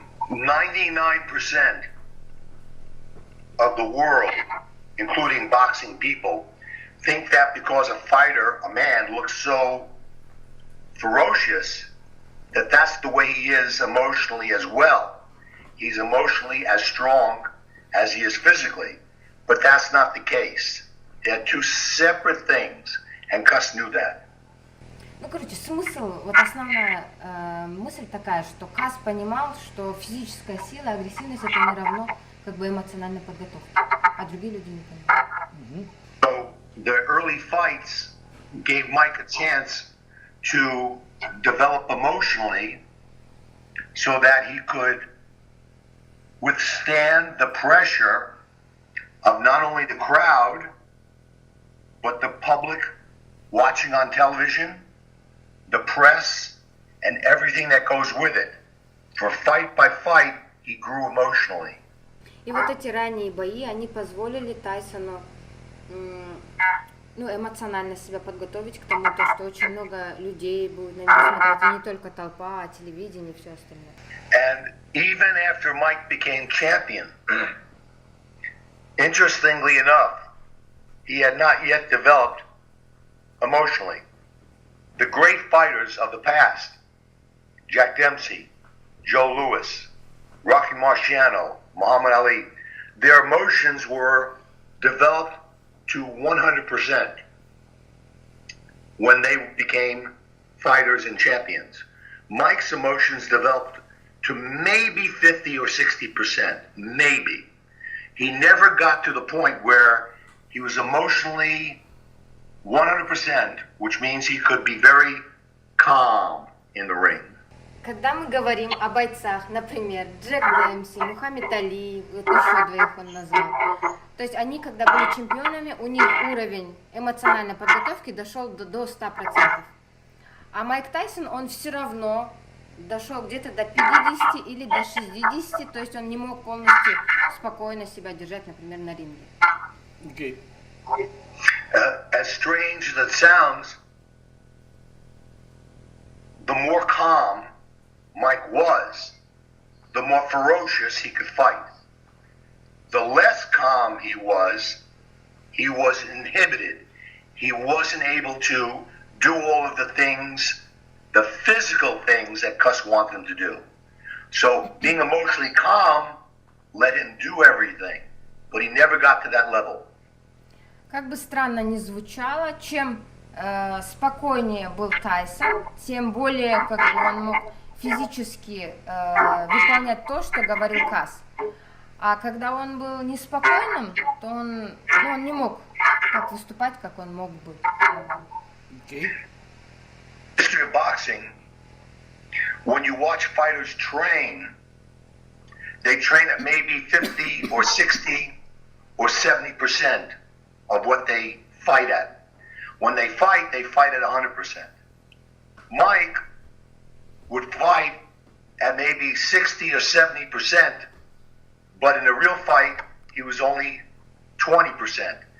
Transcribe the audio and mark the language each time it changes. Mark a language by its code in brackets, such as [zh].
[en] 99% of the world, including boxing people, think that because a fighter, a man, looks so ferocious, that that's the way he is emotionally as well. He's emotionally as strong as he is physically. But that's not the case. They're two separate things, and Cus knew that. [ru] Смысл, основная мысль такая, что Кас понимал, что физическая сила, агрессивность это не равно эмоциональной подготовке, а другие люди не понимают. [en] So the early fights gave Mike a chance to develop emotionally so that he could withstand the pressure of not only the crowd, but the public watching on television, the press, and everything that goes with it. For fight by fight, he grew emotionally. [ru] И вот эти ранние бои, они позволили Тайсону эмоционально себя подготовить к тому, что очень много людей будет на него смотреть, и не только толпа, а телевидение и все остальное. [en] And even after Mike became champion, Interestingly enough, he had not yet developed emotionally. The great fighters of the past, Jack Dempsey, Joe Louis, Rocky Marciano, Muhammad Ali, their emotions were developed to 100% when they became fighters and champions. Mike's emotions developed to maybe 50 or 60%, maybe. He never got to the point where he was emotionally 100%, which means he could be very calm in the ring. [ru] Когда мы говорим о бойцах, например, Джек Дэмси, Мухаммед Али, вот еще двоих он назвал, то есть они, когда были чемпионами, у них уровень эмоциональной подготовки дошел до 100%. А Майк Тайсон, он все равно дошел где-то до 50 или до 60, то есть он не мог полностью спокойно себя держать, например, на ринге. Окей. [en] As strange as it sounds, the more calm Mike was, the more ferocious he could fight. The less calm he was inhibited. He wasn't able to do all of the things, the physical things that Cus wanted him to do. So being emotionally calm let him do everything, but he never got to that level. [ru] Как бы странно ни звучало, чем спокойнее был Тайсон, тем более как бы он мог физически выполнять то, что говорил Кас. А когда он был неспокойным, то он не мог так выступать, как он мог бы. Окей. [en] History of boxing, when you watch fighters train, they train at maybe 50 or 60 or 70% of what they fight at. When they fight at 100%. Mike would fight at maybe 60 or 70%, but in a real fight, he was only 20%.